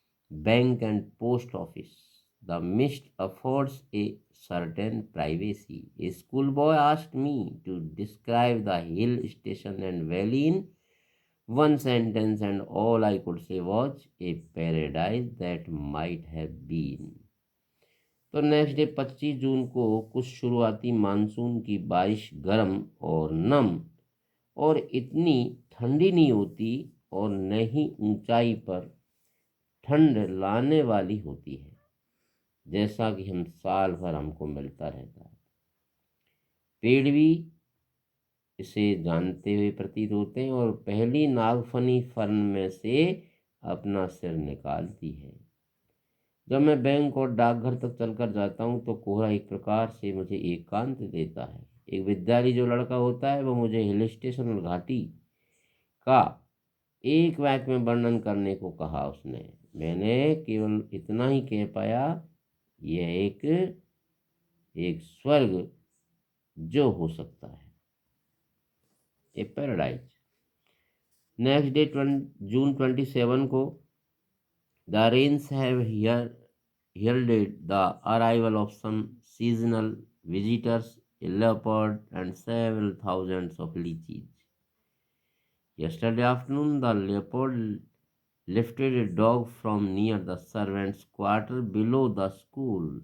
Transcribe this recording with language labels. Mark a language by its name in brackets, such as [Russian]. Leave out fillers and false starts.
[English] bank and post office. The mist affords a certain privacy. A schoolboy asked me to describe the hill station and valley in one sentence, and all I could say was a paradise that might have been. [Hindi] तो [English] next day [Hindi] 25 जून को कुछ शुरुआती monsoon की बारिश गर्म और नम और इतनी ठंडी नहीं होती और न ही ऊंचाई पर ठंड लाने वाली होती है, जैसा कि हम साल भर हमको मिलता रहता है। पेड़ भी इसे जानते हुए प्रतीत होते हैं और पहली नागफनी फर्न में से अपना सिर निकालती है। जब मैं बैंक और डाकघर तक चलकर जाता हूँ तो कोहरा एक प्रकार से मुझे एकांत देता है। एक विद्यार्थी जो लड़का होता है वह मुझे हिल स्टेशन और घाटी का एक वाक्य में वर्णन करने को कहा। उसने मैंने केवल इतना ही कह पाया, यह एक स्वर्ग जो हो सकता है, [English] A paradise. Next day June 27 को the rains have heralded the arrival of some seasonal visitors, a leopard and several thousands of lychees. Yesterday afternoon, the leopard lifted a dog from near the servants' quarter below the school.